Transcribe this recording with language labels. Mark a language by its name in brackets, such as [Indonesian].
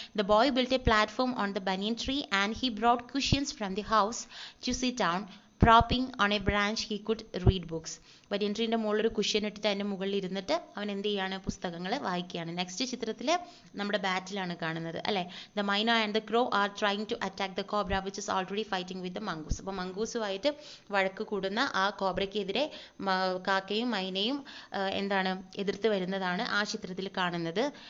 [English] The boy built a platform on the banyan tree and he brought cushions from the house to sit down. propping on a branch he could read books. [Malayalam] ബനിയൻ ട്രീൻ്റെ മുകളിൽ ഒരു cushion ഇട്ടിട്ട് അതിൻ്റെ മുകളിൽ ഇരുന്നിട്ട് അവൻ എന്ത് ചെയ്യാണ്, പുസ്തകങ്ങൾ വായിക്കുകയാണ്. നെക്സ്റ്റ് ചിത്രത്തിൽ നമ്മുടെ ബാറ്റിലാണ് കാണുന്നത് അല്ലേ. [English] The myna and the crow are trying to attack the cobra which is already fighting with the mongoose. [Malayalam] അപ്പോൾ മംഗൂസുമായിട്ട് വഴക്ക് കൂടുന്ന ആ കോബ്രയ്ക്കെതിരെ കാക്കയും മൈനയും എന്താണ് എതിർത്ത് വരുന്നതാണ് ആ ചിത്രത്തിൽ കാണുന്നത്.